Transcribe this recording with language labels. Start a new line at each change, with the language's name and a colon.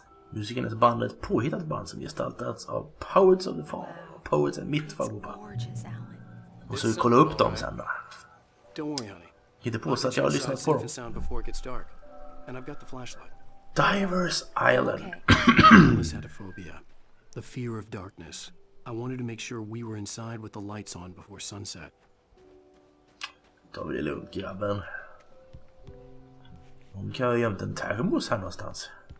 Swedish: Musiken är ett band, ett påhittat band som gestaltats av Poets of the Fall. Poets är mitt favoritband. Och så kolla upp dem sen då.
English: Don't worry, honey.
Swedish: Hittar på så att jag har lyssnat på dem.
English: Sound before it gets dark. And I've got the flashlight. Divers Island. Alice had a phobia. The fear of darkness. I wanted to make sure we were inside with the lights on before sunset.
Swedish: Tar vi det lugnt, grabben. Hon kan ha gömt en termos här någonstans.